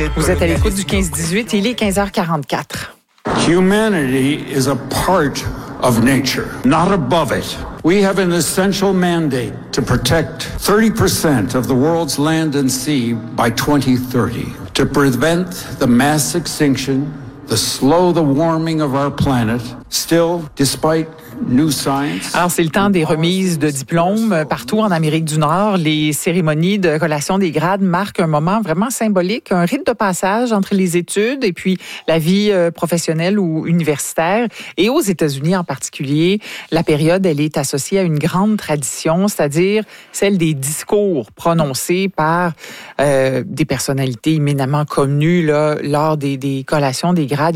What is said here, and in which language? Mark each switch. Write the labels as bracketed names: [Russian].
[French] Vous êtes à l'écoute du 15-18, il est 15h44. [English] Humanity is a part of nature, not above it. We have an essential mandate to protect 30% of the world's land and sea by 2030, to prevent the mass extinction, to slow the warming of our planet, still, despite new science. [French] Alors, c'est le temps des remises de diplômes partout en Amérique du Nord. Les cérémonies de collation des grades marquent un moment vraiment symbolique, un rite de passage entre les études et puis la vie professionnelle ou universitaire. Et aux États-Unis en particulier, la période, elle est associée à une grande tradition, c'est-à-dire celle des discours prononcés par des personnalités éminemment connues là, lors des collations des grades.